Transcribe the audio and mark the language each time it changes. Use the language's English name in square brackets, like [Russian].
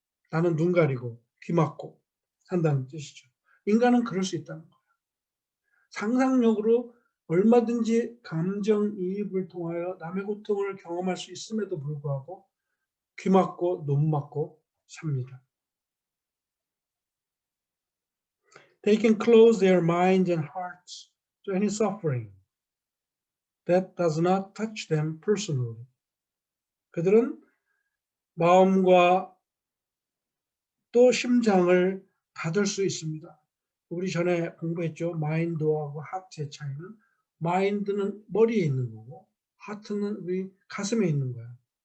[Korean] 나는 눈 가리고 귀 막고 산다는 뜻이죠. 인간은 그럴 수 있다는 거예요. 상상력으로 얼마든지 감정이입을 통하여 남의 고통을 경험할 수 있음에도 불구하고 귀 막고 눈 막고 삽니다. [English] They can close their minds and hearts to any suffering that does not touch them personally. [Korean] 그들은 마음과 또 심장을 닫을 수 있습니다. 우리 전에 공부했죠. 마인드하고 하트의 차이는 마인드는 머리에 있는 거고 하트는 우리 가슴에 있는 거야.